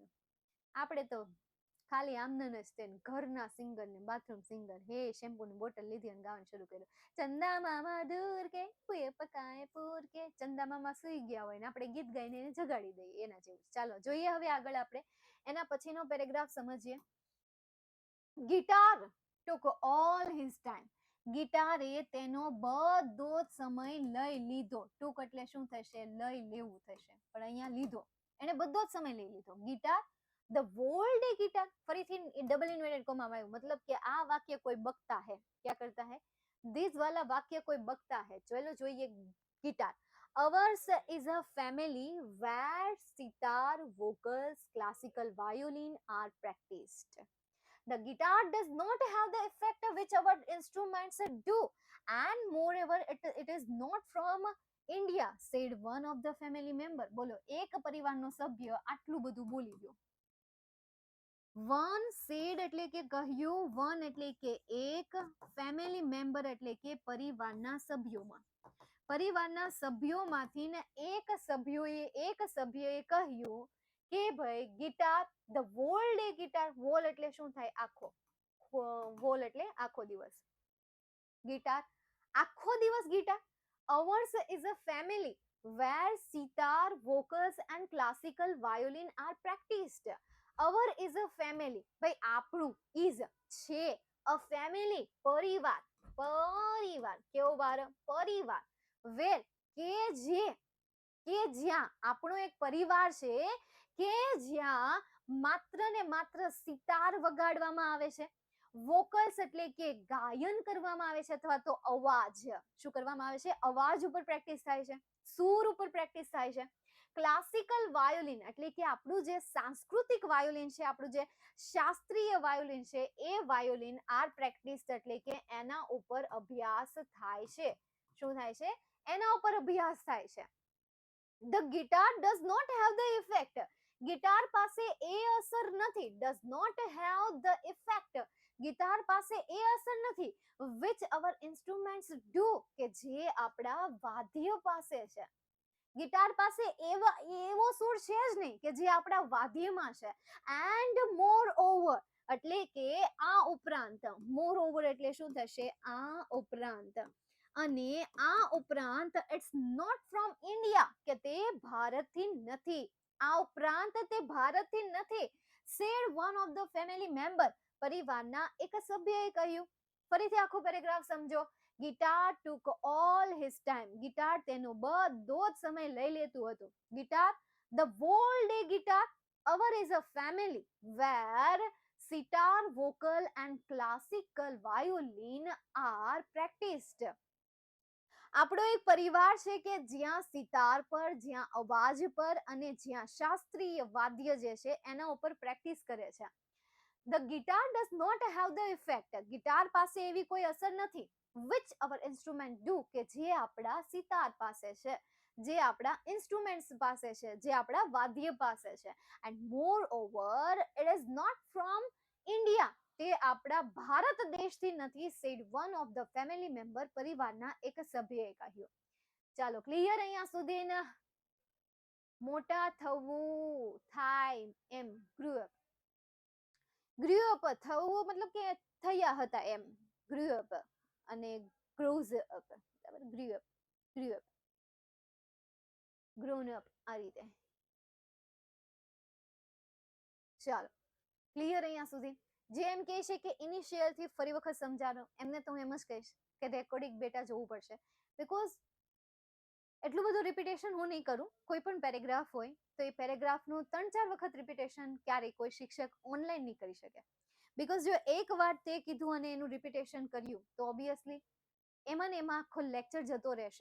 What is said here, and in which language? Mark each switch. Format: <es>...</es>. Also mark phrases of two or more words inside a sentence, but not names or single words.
<gu>આપણે તો ખાલી આમનન જ તે ઘરના સિંગર ને બાથરૂમ સિંગર, હે શેમ્પૂની બોટલ લીધી અને ગાવાનું શરૂ કર્યું.</gu> <hi>चंदा मामा दूर के पुए पकाए पूर के.</hi> <gu>ચંદા મામા સુઈ ગયા હોય ને આપણે ગીત ગાઈને એને જગાડી દઈએ, એના જેવું. ચાલો જોઈએ હવે આગળ આપણે એના પછીનો પેરેગ્રાફ સમજીએ.</gu> <en>ગિટાર took all his time.</en> <gu>ગિટારે તેનો બધો સમય લઈ લીધો. ટૂંક એટલે શું થશે? લઈ લેવું થશે, પણ અહીંયા લીધો, એને બધો જ સમય લઈ લીધો.</gu> <en>guitar the whole day guitar,</en> <gu>ફરીથી ડબલ ઇન્વર્ટેડ કોમામાં આવ્યું, મતલબ કે આ વાક્ય</gu> <hi>कोई बकता है. कहाँ करता है? दिस वाला वाक्य कोई बकता है. ચલો જોઈએ ગિટાર.</hi> <en>Ours is a family where sitar, vocals, classical violin are practiced. The guitar does not have the effect which our instruments do, and moreover it is not from India, said one of the family member.</en> <gu>બોલો, એક પરિવારનો સભ્ય આટલું બધું બોલી ગયો.</gu> <en>one said</en> <gu>એટલે કે કહ્યું, વન એટલે કે એક,</gu> <en>family member</en> <gu>એટલે કે પરિવારના સભ્યોમાં. પરિવારના સભ્યોમાંથી ને એક સભ્યએ કહ્યું કે ભાઈ</gu> <en>guitar the whole day guitar.</en> <gu>વોલ એટલે શું થાય? આખો. વોલ એટલે આખો દિવસ. ગિટાર આખો દિવસ ગિટાર.</gu> <en>Ours is a family where sitar, vocals and classical violin are practiced. Our is a family.</en> <gu>ભાઈ આપણું is છે,</gu> <en>a family પરિવાર.</en> <gu>પરિવાર કેવો વાર? પરિવાર. where કે જ્યાં આપણો એક પરિવાર છે કે જ્યાં માત્ર ને માત્ર સિતાર વગાડવામાં આવે છે, વોકલ્સ એટલે કે ગાયન કરવામાં આવે છે અથવા તો અવાજ. શું કરવામાં આવે છે? અવાજ ઉપર પ્રેક્ટિસ થાય છે, સૂર ઉપર પ્રેક્ટિસ થાય છે.</gu> <en>classical violin</en> <gu>એટલે કે આપણું જે સાંસ્કૃતિક વાયોલિન છે, આપણું જે શાસ્ત્રીય વાયોલિન છે, એ</gu> <en>violin are practice</en> <gu>એટલે કે એના ઉપર અભ્યાસ થાય છે. શું થાય છે? એના ઉપર અભ્યાસ થાય છે.</gu> <en>The guitar does not have the effect.</en> <gu>ગિટાર પાસે એ અસર નથી.</gu> <en>does not have the effect.</en> <gu>ગિટાર પાસે એ અસર નથી</gu> <en>which our instruments do,</en> <gu>કે જે આપણા વાદ્ય પાસે છે. ગિટાર પાસે એવો સૂર છે જ નહીં કે જે આપણા વાદ્યમાં છે.</gu> <en>and more over</en> <gu>એટલે કે આ ઉપરાંત.</gu> <en>more over</en> <gu>એટલે શું થશે? આ ઉપરાંત. અને આ ઉપરાંત</gu> <en>it's not from India,</en> <gu>કે તે ભારતથી નથી. આ ઉપરાંત તે ભારતથી નથી.</gu> <en>said one of the family member,</en> <gu>પરિવારના એક સભ્યએ કહ્યું. ફરીથી આખો પેરેગ્રાફ સમજો.</gu> <en>guitar took all his time.</en> <gu>ગિટાર તેનો બધો જ સમય લઈ લેતું હતું.</gu> <en>guitar the whole day guitar. Our is a family where sitar, vocal and classical violin are practiced.</en> <gu>આપણો એક પરિવાર છે કે જ્યાં સિતાર પર, જ્યાં અવાજ પર અને જ્યાં શાસ્ત્રીય વાદ્ય જે છે એના ઉપર પ્રેક્ટિસ કરે છે.</gu> <en>The guitar does not have the effect.</en> <gu>ગિટાર પાસે એવી કોઈ અસર નથી</gu> <en>which our instrument do,</en> <gu>કે જે આપણા સિતાર પાસે છે, જે આપણા ઇન્સ્ટ્રુમેન્ટ્સ પાસે છે, જે આપણા વાદ્ય પાસે છે.</gu> <en>And moreover it is not from India.</en> <gu>તે આપણા ભારત દેશથી નથી,</gu> <en>said one of the family member,</en> <gu>પરિવારના એક સભ્યએ કહ્યું. ચાલો ક્લિયર અહીંયા સુધી? મોટા થવું, થાય એમ,</gu> <en>grew up. grew up</en> <gu>થવું મતલબ કે થયા હતા એમ,</gu> <en>grew up અને grows up, બરાબર, grew up, grown up,</en> <gu>આ રીતે. ચાલો ક્લિયર અહીંયા સુધી? જે એમ કહે છે કે ઇનિશિયલ થી ફરી વખત સમજાવો, એમને તો હું એમ જ કહીશ કે રેકોર્ડિંગ બેટા જોવું પડશે, બીકોઝ એટલું બધું રિપીટેશન હું નહીં કરું. કોઈ પણ પેરેગ્રાફ હોય તો એ પેરેગ્રાફનું 3-4 વખત રિપીટેશન ક્યારેય કોઈ શિક્ષક ઓનલાઈન નહીં કરી શકે, બીકોઝ જો એક વાર તે કીધું અને એનું રિપીટેશન કર્યું તો ઓબ્વિયસલી એમાં ને એમાં આખો લેક્ચર જતો રહેશે.</gu>